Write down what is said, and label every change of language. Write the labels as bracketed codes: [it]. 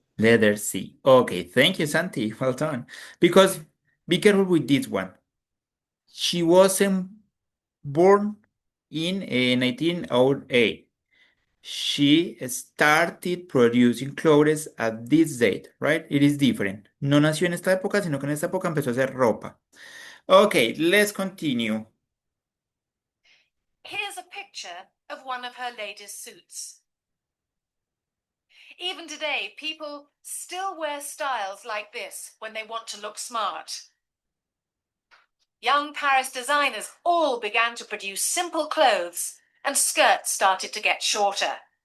[en] Letter C. Okay, thank you, Santi. Well done. Because be careful with this one. She wasn't born in 1908. She started producing clothes at this date, right? It is different. [es] No nació en esta época, sino que en esta época empezó a hacer ropa. [en] Okay, let's continue. Here's a picture of one of her latest suits. Even today, people still wear styles like this when they want to look smart. Young Paris designers all began to produce simple clothes, and skirts started to get shorter.